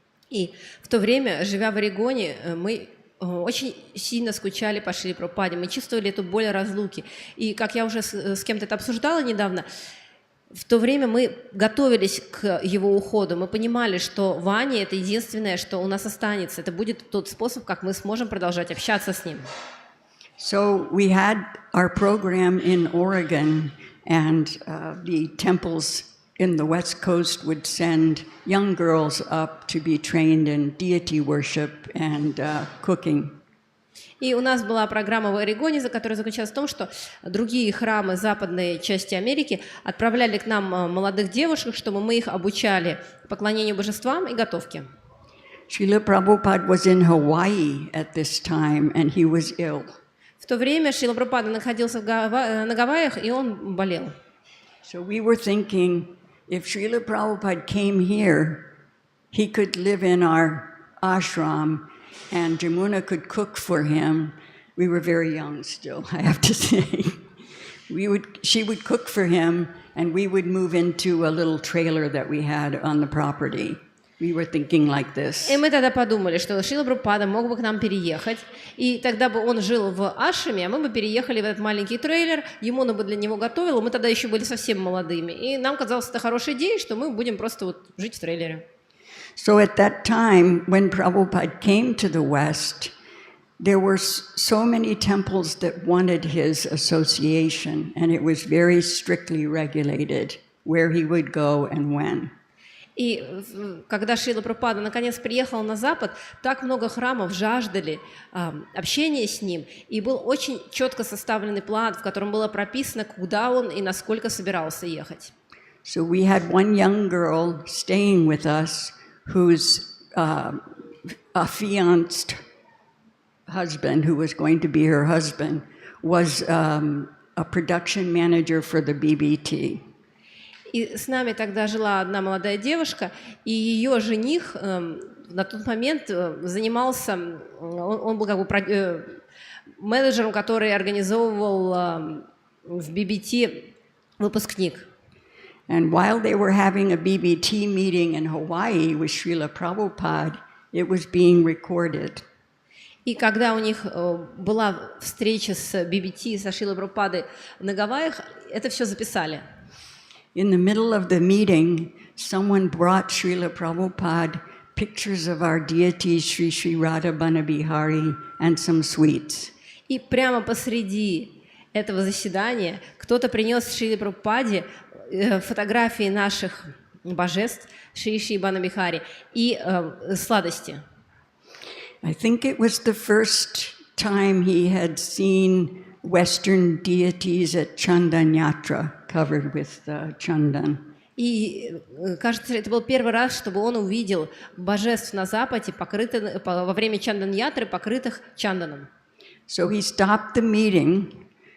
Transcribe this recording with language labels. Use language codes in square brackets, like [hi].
[ru] И в то время, живя в Орегоне, мы очень сильно скучали по Шриле Прабхупаде, мы чувствовали эту боль разлуки. И как я уже с кем-то это обсуждала недавно, в то время мы готовились к его уходу, мы понимали, что Ваня – это единственное, что у нас останется, это будет тот способ, как мы сможем продолжать общаться с ним. [en] So we had our program in Oregon, and the temples in the West Coast would send young girls up to be trained in deity worship and cooking. [ru] И у нас была программа в Орегоне, которая заключалась в том, что другие храмы западной части Америки отправляли к нам молодых девушек, чтобы мы их обучали поклонению божествам и готовке. [en] Srila Prabhupada was in Hawaii at this time, and he was ill. [ru] В то время Шрила Прабхупада находился на Гавайях, и он болел. [en] So we were thinking, if Srila Prabhupada came here, he could live in our ashram, and Jamuna could cook for him. We were very young still, I have to say. She would cook for him, and we would move into a little trailer that we had on the property. We were thinking like this. [ru] И мы тогда подумали, что Шрила Прабхупада мог бы к нам переехать, и тогда бы он жил в ашраме, а мы бы переехали в этот маленький трейлер, Ямуна бы для него готовила, мы тогда еще были совсем молодыми, и нам казалось это хорошей идеей, что мы будем просто вот жить в трейлере. [en] So at that time, when Prabhupada came to the West, there were so many temples that wanted his association, and it was very strictly regulated where he would go and when. [ru] И когда Шрила Прабхупада наконец приехал на Запад, так много храмов жаждали общения с ним, и был очень четко составленный план, в котором было прописано, куда он и насколько собирался ехать. [en] So we had one young girl staying with us whose affianced husband, who was going to be her husband, was a production manager for the BBT. [ru] И с нами тогда жила одна молодая девушка, и ее жених на тот момент занимался, он был как бы менеджером, который организовывал в BBT выпускник. [en] And while they were having a BBT meeting in Hawaii with Srila Prabhupada, it was being recorded. [ru] И когда у них была встреча с BBT, со Шрилой Прабхупадой на Гавайях, это все записали. [en] In the middle of the meeting, someone brought Srila Prabhupada pictures of our deities, Sri Sri Radha Banabihari, and some sweets. [ru] И прямо посреди этого заседания кто-то принес Шриле Прабхупаде фотографии наших божеств, Шри Шри Банабихари, и сладости. [en] I think it was the first time he had seen Western deities at Chandan Yatra, covered with chandan. [ru] И, кажется, это был первый раз, чтобы он увидел божеств на Западе, во время Чандан-ятры, покрытых чанданом. [en] So he stopped the meeting.